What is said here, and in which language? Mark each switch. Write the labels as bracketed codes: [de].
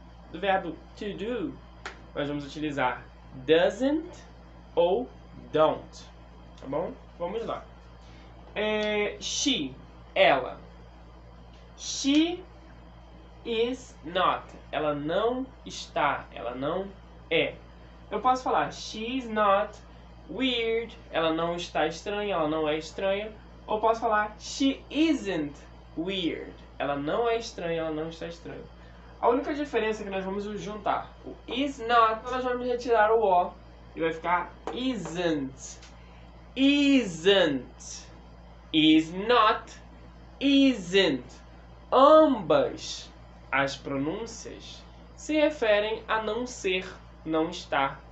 [pt] Do verbo to do, nós vamos utilizar doesn't ou don't. Tá bom? Vamos lá. [en] She, ela. She is not. [pt] Ela não está. Ela não é. Eu posso falar [en] she's not weird. [pt] Ela não está estranha. Ela não é estranha. Ou posso falar [en] she isn't weird. [pt] Ela não é estranha. Ela não está estranha. A única diferença é que nós vamos juntar o is not. Nós vamos retirar o O. E vai ficar isn't. [en] Isn't. Is not. Isn't. [pt] Ambas as pronúncias se referem a não ser, não estar.